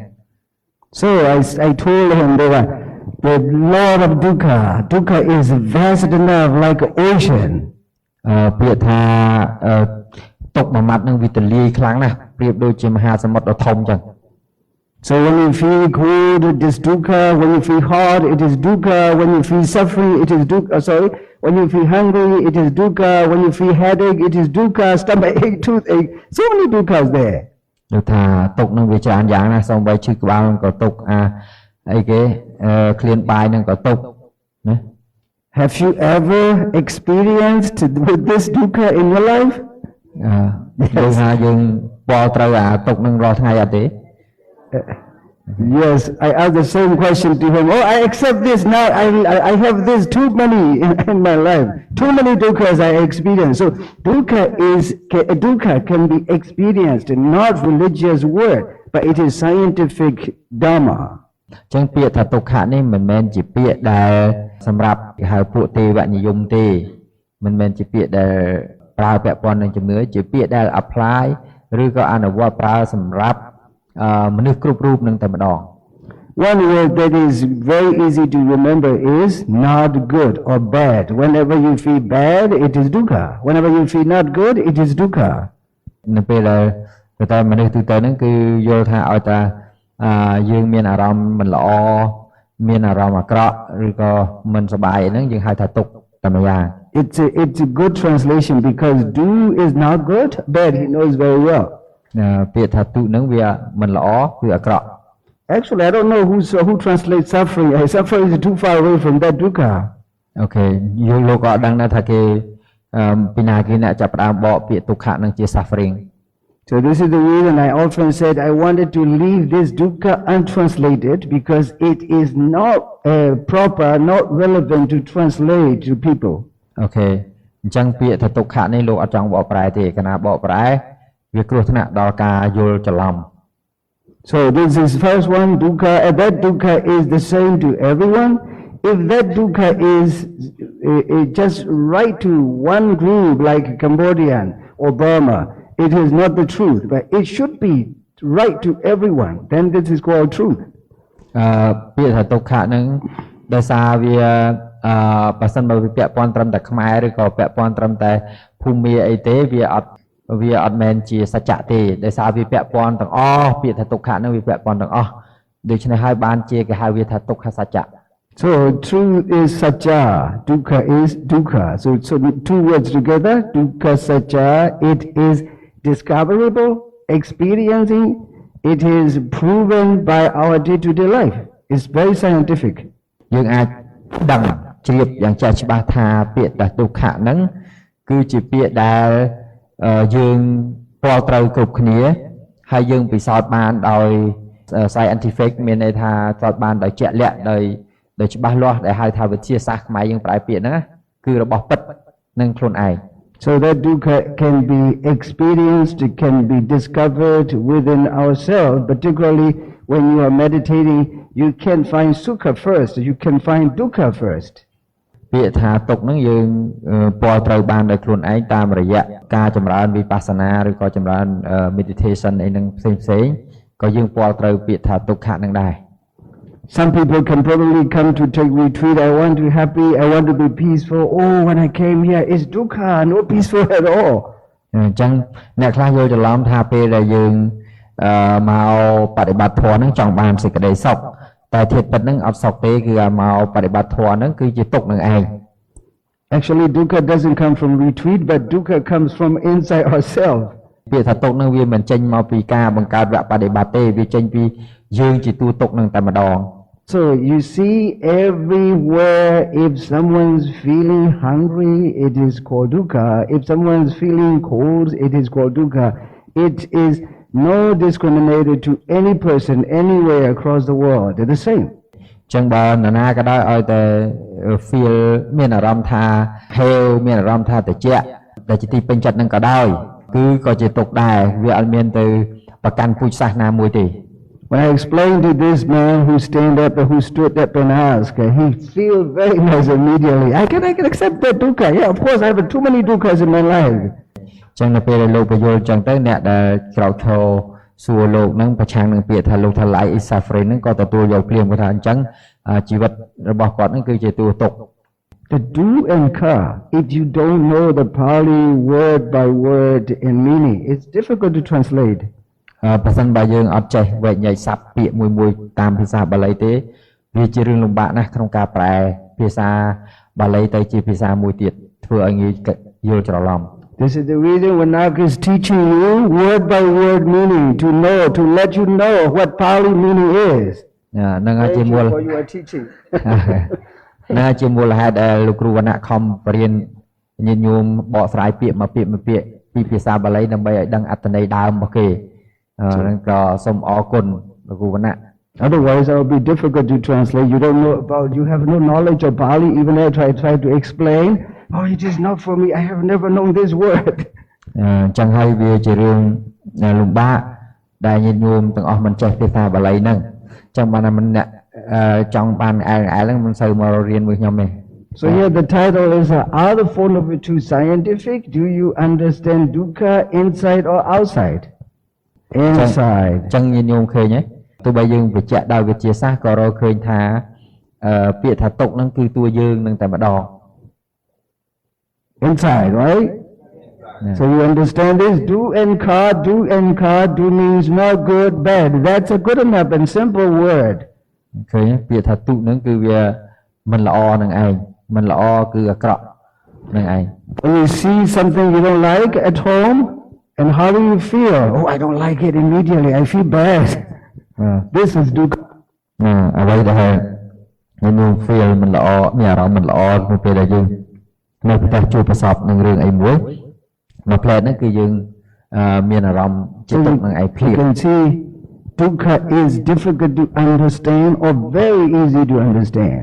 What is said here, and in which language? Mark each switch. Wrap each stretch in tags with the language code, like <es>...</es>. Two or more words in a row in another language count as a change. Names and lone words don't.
<en>So I told him that the Lord of dukkha is vast enough like an ocean.</en> <km>ពាក្យថាទុក្ខមួយម៉ាត់នឹងវាទលាយខ្លាំងណាស់ប្រៀបដូចជាមហាសមុទ្រដ៏ធំអញ្ចឹង</km> <en>So when you feel cold, it is dukkha. When you feel hot, it is dukkha. When you feel suffering, it is dukkha. When you feel hungry, it is dukkha. When you feel headache, it is dukkha. Stomachache, toothache. So many dukkhas there.</en> <km>ដូចថាទុក្ខនឹងវាច្រើនយ៉ាងណាសូម្បីឈឺក្បាលនឹងក៏ទុក្ខអីគេឃ្លានបាយនឹងក៏ទុក្ខណា</km> <en>Have you ever experienced with this dukkha in your life?</en> <km>យើងថាយើងពលត្រូវអាទុក្ខនឹងរាល់ថ្ងៃអត់ទេ</km> <en>Yes, I asked the same question to him. Oh, I accept this now. I have this too many in my life. Too many dukkhas I experience. So dukkha can be experienced, not religious word, but it is scientific dharma.</en> <km>ចឹងពាក្យថាទុក្ខៈនេះមិនមែនជាពាក្យដែលសម្រាប់គេហៅពួកទេវនិយមទេមិនមែនជាពាក្យដែលប្រើពាក់ព័ន្ធនឹងជំនឿជាពាក្យដែល apply ឬក៏អនុវត្តប្រើសម្រាប់មនុស្សគ្រប់រូបនឹងតែម្ដង</km> <en>One word that is very easy to remember is not good or bad. Whenever you feel bad, it is dukkha. Whenever you feel not good, it is dukkha.</en> <km>នៅពេលដែលតែមនុស្សទូទៅហ្នឹងគឺយល់ថាឲ្យតែយើងមានអារម្មណ៍មិនល្អមានអារម្មណ៍អាក្រក់ឬក៏មិនសប្បាយហ្នឹងយើងហៅថាទុក្ខតែម្យ៉ាង</km> <en>It's a good translation because do is not good, bad he knows very well.</en> <km>ពាក្យថាទុក្ខហ្នឹងវាមិនល្អគឺអាក្រក់</km> <en>Actually, I don't know who translates suffering. Suffering is too far away from that dukkha.</en> <km>Okay, យើងលោកក៏អត់ដឹងដែរថាគេពីណាគេអ្នកចាប់ផ្ដើមបកពាក្យទុក្ខៈនឹងជា suffering.</km> <en>So this is the reason I often said I wanted to leave this dukkha untranslated because it is not proper, not relevant to translate to people.</en> <km>Okay, អញ្ចឹងពាក្យថាទុក្ខៈនេះលោកអត់ចង់បកប្រែទេកាលណាបកប្រែវាគ្រោះថ្នាក់ដល់ការយល់ច្រឡំ</km> <en>So this is first one dukkha, and that dukkha is the same to everyone. If that dukkha is just right to one group like Cambodian or Burma, it is not the truth, but it should be right to everyone. Then this is called truth.</en> <km>ពាក្យថាទុក្ខៈនឹងដោយសារវាបើសិនបើវាពាក់ព័ន្ធត្រឹមតែខ្មែរឬក៏ពាក់ព័ន្ធត្រឹមតែភូមិអីទេវាអត់មែនជាសច្ចៈទេដោយសារវាពាក់ព័ន្ធទាំងអស់ពាក្យថាទុក្ខៈនឹងវាពាក់ព័ន្ធទាំងអស់ដូច្នេះហើយបានជាគេហៅវាថាទុក្ខសច្ចៈ</km> <en>So truth is sajja, dukkha is dukkha. So two words together,</en> <pi>dukkha sajja,</pi> <en>it is discoverable, experiencing, It is proven by our day-to-day life. It's very scientific.</en> <km>យើងអាចដឹងជ្រាបយ៉ាងចាស់ច្បាស់ថាពាក្យថាទុក្ខៈហ្នឹងគឺជាពាក្យដែលយើងពាល់ត្រូវគ្រប់គ្នាហើយយើងពិសោធន៍បានដោយ scientific មានន័យថាពិសោធន៍បានដោយជាក់លាក់ដោយច្បាស់លាស់ដែលហៅថាវិទ្យាសាស្ត្រខ្មែរយើងប្រើពាក្យហ្នឹងគឺរបស់ពិតនឹងខ្លួនឯង</km> <en>So that dukkha can be experienced, it can be discovered within ourselves, particularly when you are meditating, you can find sukha first, you can find dukkha first.</en> <km>ពាក្យថាទុក្ខហ្នឹងយើងពាល់ត្រូវបានដោយខ្លួនឯងតាមរយៈការចម្រើនវិបស្សនាឬក៏ចម្រើន meditation អីហ្នឹងផ្សេងៗក៏យើងពាល់ត្រូវពាក្យថាទុក្ខៈហ្នឹងដែរ</km> <en>Some people can probably come to take retreat. I want to be happy. I want to be peaceful. Oh, when I came here, it's dukkha, no peaceful at all.</en> <km>អញ្ចឹងអ្នកខ្លះយល់ច្រឡំថាពេលដែលយើងមកបដិបត្តិធម៌ហ្នឹងចង់បានសេចក្តីសុខតែធៀបពិតហ្នឹងអត់សុខទេគឺមកបដិបត្តិធម៌ហ្នឹងគឺជាទុក្ខនឹងឯង</km> <en>Actually, dukkha doesn't come from retreat, but dukkha comes from inside ourselves.</en> <km>ពាក្យថាទុក្ខហ្នឹងវាមិនចេញមកពីការបង្កើតវគ្គបដិបត្តិទេវាចេញពីយើងជាតួទុក្ខហ្នឹងតែម្ដង</km> <en>So you see everywhere, if someone's feeling hungry, it is called dukkha. If someone's feeling cold, it is called dukkha. It is no discriminated to any person anywhere across the world. They're the same.</en> <km>ចឹងបើនរណាក៏ដោយឲ្យតែ feel មានអារម្មណ៍ថាហេវមានអារម្មណ៍ថាត្រជាក់ដែលជាទីពេញចិត្តនឹងក៏ដោយគឺក៏ជាទុក្ខដែរវាអត់មានទៅប្រកាន់ពូជសាសន៍ណាមួយទេ</km> <en>When I explained to this man who stand up and who stood up and asked, he feel very nice immediately. I can accept that dukkha. Yeah, of course, I have too many dukkhas in my life.</en> <km>ចឹងនៅពេលដែលលោកបញ្យល់ចឹងទៅអ្នកដែលក្រោកឈរសួរលោកនឹងប្រឆាំងនឹងពាក្យថាលោកថា</km> <en>life is suffering</en> <km>ហ្នឹងក៏ទទួលយកភ្លាមគាត់ថាអញ្ចឹងជីវិតរបស់គាត់ហ្នឹងគឺជាតួទុក្ខ</km> <en>The do and ka, if you don't know the Pali word by word and meaning, it's difficult to translate.</en> <km>ប្រសិនបើយើងអត់ចេះវែកញែកស័ព្ទពាក្យមួយតាមភាសាបាលីទេវាជារឿងលំបាកណាស់ក្នុងការប្រែភាសាបាលីទៅជាភាសាមួយទៀតធ្វើឲ្យងាយយល់ច្រឡំ</km> <en>This is the reason Nanak is teaching you word by word meaning to know, to let you know what Pali meaning is.</en> <km>ហ្នឹងហើយជាមូល</km> <en>you are teaching.</en> <km>ហ្នឹងហើយជាមូលហេតុដែលលោកគ្រូវណ្ណៈខំបរៀនញាតិញោមបកស្រាយពាក្យមួយពាក្យពីភាសាបាលីដើម្បីឲ្យដឹងអត្ថន័យដើមរបស់គេហ្នឹងក៏សូមអរគុណលោកគ្រូវណ្ណៈ</km> <en>Otherwise, it will be difficult to translate. You don't know about, you have no knowledge of Pali. Even if I try to explain, oh, it is not for me. I have never known this word.</en> <km>ចឹងហើយវាជារឿងលំបាកដែលញាតិញោមទាំងអស់មិនចេះភាសាបាលីហ្នឹងចឹងបានតែមិនអ្នកចង់បានហ្នឹងមិនសូវមករៀនមួយខ្ញុំទេ</km> <en>So here the title is, are the four noble truths scientific? Do you understand dukkha inside or outside? Inside.</en> <km>ចឹងញាតិញោមឃើញទេទោះបីយើងបញ្ជាក់ដោយវិទ្យាសាស្ត្រក៏រកឃើញថាពាក្យថាទុក្ខហ្នឹងគឺតួយើងនឹងតែម្ដង</km> <en>Inside, right? So you understand this? Do and ka means not good, bad. That's a good enough and simple word.</en> <km>ឃើញពាក្យថាទុក្ខហ្នឹងគឺវាមិនល្អនឹងឯងមិនល្អគឺអាក្រក់នឹងឯង</km> <en>When you see something you don't like at home, and how do you feel? Oh, I don't like it immediately. I feel bad. This is dukkha.</en> <km>អ្វីដែលយើង feel មិនល្អមានអារម្មណ៍មិនល្អនៅពេលដែលយើងនៅផ្ទះជួបប្រសពនឹងរឿងអីមួយនៅផ្លែតហ្នឹងគឺយើងមានអារម្មណ៍ជាទុក្ខនឹងឯងភ្លាម</km> <en>You can see dukkha is difficult to understand or very easy to understand.</en>